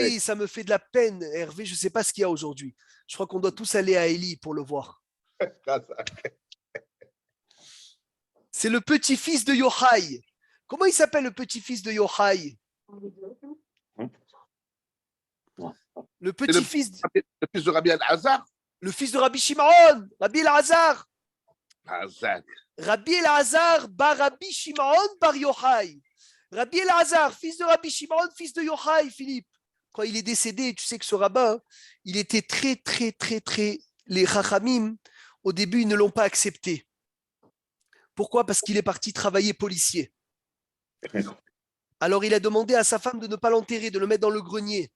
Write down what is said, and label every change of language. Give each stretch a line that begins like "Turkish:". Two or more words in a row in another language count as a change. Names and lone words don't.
French: oui, ça me fait de la peine, Hervé. Je ne sais pas ce qu'il y a aujourd'hui. Je crois qu'on doit tous aller à Élie pour le voir. C'est le petit-fils de Yochai. Comment il s'appelle le petit-fils de Yochai? Le petit-fils, Le fils de Rabbi Al-Hazar. le fils de Rabbi Shimon, Rabbi Elazar. Hazak. Rabbi Elazar bar Rabbi Shimon bar Yochai. Rabbi Elazar, fils de Rabbi Shimon, fils de Yochai, Philippe. Quand il est décédé, tu sais que ce rabbin, il était très. Les Chachamim, au début, ils ne l'ont pas accepté. Pourquoi? Parce qu'il est parti travailler policier. Alors il a demandé à sa femme de ne pas l'enterrer, de le mettre dans le grenier.